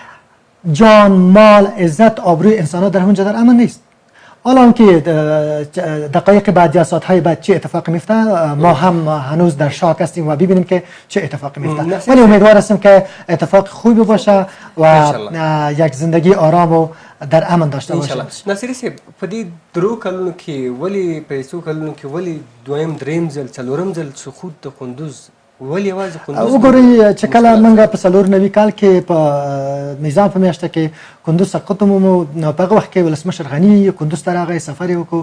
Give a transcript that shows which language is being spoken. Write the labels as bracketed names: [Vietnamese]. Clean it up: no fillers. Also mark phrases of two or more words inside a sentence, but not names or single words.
[Persian] جان، مال، عزت، آبروی انسان ها در اونجا در امن نیست. حالا که دقایق بعد یا ساعت‌های بعد چه اتفاقی میفته، ما هم هنوز در شاک هستیم و ببینیم که چه اتفاقی میفته. ولی امیدوار هستیم که اتفاق خوبی باشه و یک زندگی آرام و در امن داشته باشیم. [Pashto] ناصري صاحب، په دې درو کلونو کې ولې په څو کلونو کې ولې دویم دریم ځل څلورم ځل سقوط د قندوز ولې یوازې قندوز؟ وګورئ چې کله موږ په 94 کال کې په نظام په میاشته کې قندوز سقوط ومومو، نو په هغه وخت کې ولسمشر غني قندوز ته راغی، سفر یې وکړو.